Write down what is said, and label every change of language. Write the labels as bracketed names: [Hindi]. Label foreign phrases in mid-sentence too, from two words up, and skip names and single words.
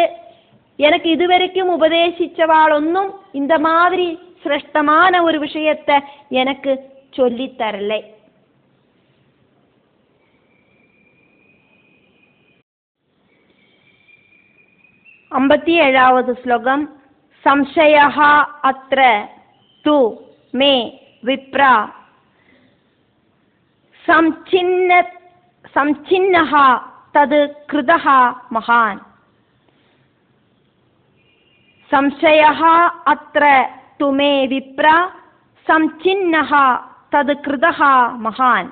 [Tamil] எனக்கு இதுவரைக்கும் உபதேசிச்சவாளொன்னும் இந்த மாதிரி சிரேஷ்டமான ஒரு விஷயத்தை எனக்கு சொல்லித்தரலை. 57வது ஸ்லோகம். [Sanskrit] संशयः अत्र तु मे विप्रा संचिन्नः तद् कृतः महान्. संशयः अत्र तु मे विप्रा संचिन्नः तद् कृतः महान्.